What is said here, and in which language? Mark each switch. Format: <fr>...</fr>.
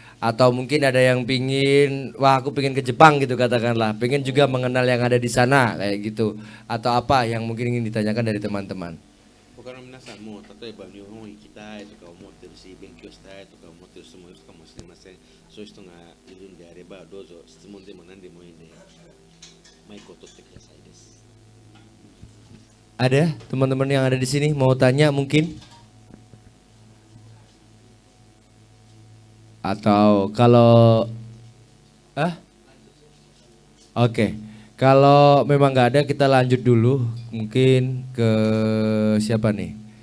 <id>Atau mungkin ada yang pingin, wah aku pingin ke Jepang gitu katakanlah, pingin juga mengenal yang ada di sana kayak gitu. Atau apa yang mungkin ingin ditanyakan dari teman-teman.</id> <ja>他の皆さんも例えば日本行きたいとか思ってるし、勉強したいとか思ってる人もいるかもしれません。そういう人がいるんであればどうぞ質問でも何でもいいんでマイクを取ってくださいです。</ja> <id>Ada teman-teman yang ada di sini mau tanya mungkin? Atau kalau Oke. Kalau memang nggak ada kita lanjut dulu mungkin ke siapa nih?</id>